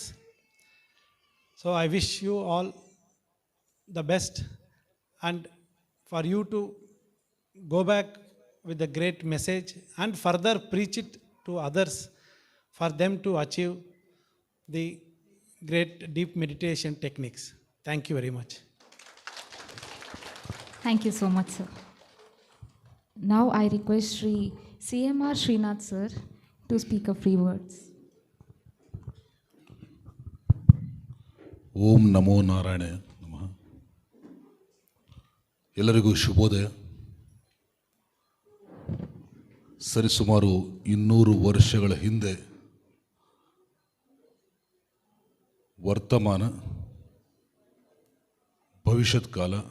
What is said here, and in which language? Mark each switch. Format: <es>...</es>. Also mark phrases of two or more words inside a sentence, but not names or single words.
<en>So I wish you all the best, and for you to go back with a great message and further preach it to others for them to achieve the great deep meditation techniques. Thank you very much. Thank you so much, sir. Now I request Sri CMR Srinath sir to speak a few words.</en> <sa>ಓಂ ನಮೋ ನಾರಾಯಣ ನಮಃ.</sa> <kn>ಎಲ್ಲರಿಗೂ ಶುಭೋದಯ. ಸರಿಸುಮಾರು 200 ವರ್ಷಗಳ ಹಿಂದೆ ವರ್ತಮಾನ, ಭವಿಷ್ಯತ್ ಕಾಲ,</kn>